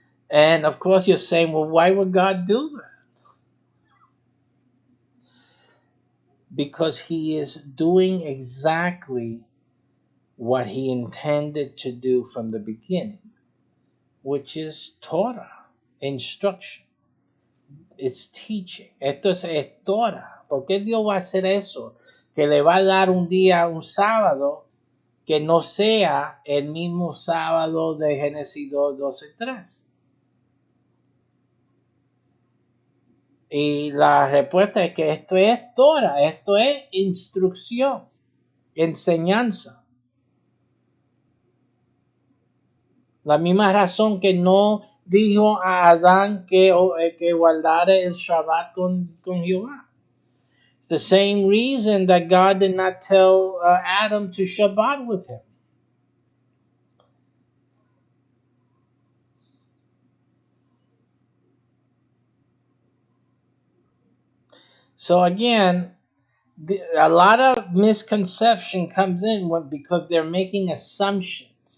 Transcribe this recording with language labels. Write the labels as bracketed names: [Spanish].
[English] And of course, you're saying, well, why would God do that? Because he is doing exactly what he intended to do from the beginning, which is Torah, instruction. It's teaching. [Spanish] Esto es Torah. ¿Por qué Dios va a hacer eso? Que le va a dar un día, un sábado, que no sea el mismo sábado de Génesis 2, 12, 3. Y la respuesta es que esto es Torah, esto es instrucción, enseñanza. La misma razón que no dijo a Adán que guardara el Shabbat con Jehová. [English] It's the same reason that God did not tell Adam to Shabbat with him. So again, a lot of misconception comes in because they're making assumptions.